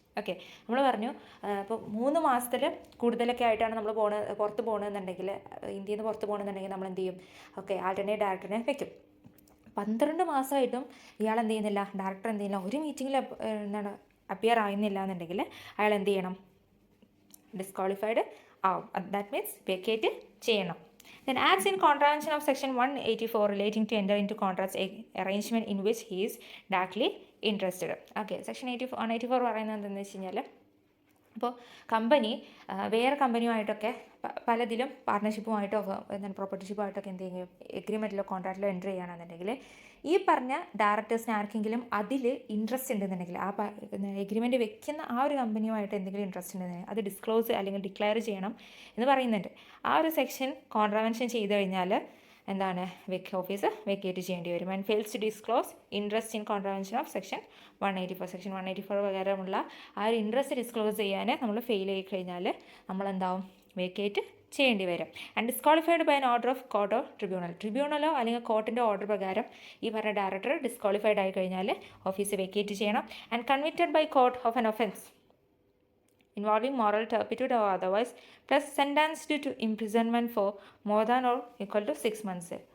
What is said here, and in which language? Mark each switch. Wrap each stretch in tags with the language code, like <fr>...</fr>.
<ml>Okay, നമ്മൾ പറഞ്ഞു ഇപ്പോൾ 3 മാസത്തിൽ കൂടുതലൊക്കെ ആയിട്ടാണ് നമ്മൾ പുറത്ത് പോകണമെന്നുണ്ടെങ്കിൽ, ഇന്ത്യയിൽ നിന്ന് പുറത്ത് പോകണമെന്നുണ്ടെങ്കിൽ നമ്മൾ എന്ത് ചെയ്യും? ഓക്കെ, ആൾട്ടർനേറ്റ് ഡയറക്ടറിനെ വെക്കും. 12 മാസമായിട്ടും ഇയാൾ എന്ത് ചെയ്യുന്നില്ല? ഡയറക്ടർ എന്ത് ചെയ്യുന്നില്ല? ഒരു മീറ്റിങ്ങിൽ എന്താണ് അപ്പിയർ ആകുന്നില്ല എന്നുണ്ടെങ്കിൽ അയാൾ എന്ത് ചെയ്യണം? ഡിസ്ക്വാളിഫൈഡ് ആവും.</ml> <en>that means</en> <ml>വെക്കേറ്റ് ചെയ്യണം.</ml> <en>Then acts in contravention of section 184 relating to enter into contracts arrangement in which he is directly interested.</en> <ml>Okay, section 184 പറയുന്നത് എന്താണെന്ന് വെച്ച് കഴിഞ്ഞാൽ, അപ്പോൾ കമ്പനി വേറെ കമ്പനിയുമായിട്ടൊക്കെ പലതിലും പാർട്ട്ണർഷിപ്പുമായിട്ടോ എന്താണ് പ്രോപ്പർട്ടിഷിപ്പുമായിട്ടൊക്കെ എന്ത് ചെയ്യും? എഗ്രിമെൻറ്റിലോ കോൺട്രാക്റ്റിലോ എൻ്റർ ചെയ്യുകയാണെന്നുണ്ടെങ്കിൽ ഈ പറഞ്ഞ ഡയറക്ടേഴ്സിന് ആർക്കെങ്കിലും അതിൽ ഇൻട്രസ്റ്റ് ഉണ്ടെന്നുണ്ടെങ്കിൽ, ആ എഗ്രിമെൻറ്റ് വെക്കുന്ന ആ ഒരു കമ്പനിയുമായിട്ട് എന്തെങ്കിലും ഇൻട്രസ്റ്റ് ഉണ്ടെന്നുണ്ടെങ്കിൽ അത് ഡിസ്ക്ലോസ് അല്ലെങ്കിൽ ഡിക്ലെയർ ചെയ്യണം എന്ന് പറയുന്നുണ്ട്. ആ ഒരു സെക്ഷൻ കോൺട്രാവെൻഷൻ ചെയ്ത് കഴിഞ്ഞാൽ എന്താണ്? ഓഫീസ് വെക്കേറ്റ് ചെയ്യേണ്ടി വരും.</ml> <en>And fails to disclose interest in contravention of section 184.</en> <ml>Section 184 പ്രകാരമുള്ള ആ ഒരു ഇൻട്രസ്റ്റ് ഡിസ്ക്ലോസ് ചെയ്യാൻ നമ്മൾ ഫെയിൽ ആയി കഴിഞ്ഞാൽ നമ്മളെന്താവും? വേക്കേറ്റ് ചെയ്യേണ്ടി വരും.</ml> <en>and disqualified by an order of</en> <ml>quarto ട്രിബ്യൂണലോ അല്ലെങ്കിൽ കോർട്ടിൻ്റെ ഓർഡർ പ്രകാരം ഈ പറഞ്ഞ ഡയറക്ടർ ഡിസ്ക്വാളിഫൈഡ് ആയി കഴിഞ്ഞാൽ ഓഫീസ് വേക്കേറ്റ് ചെയ്യണം.</ml> <en>And convicted by court of an offence involving moral turpitude or otherwise plus sentenced to imprisonment for more than or equal to 6 months.</en>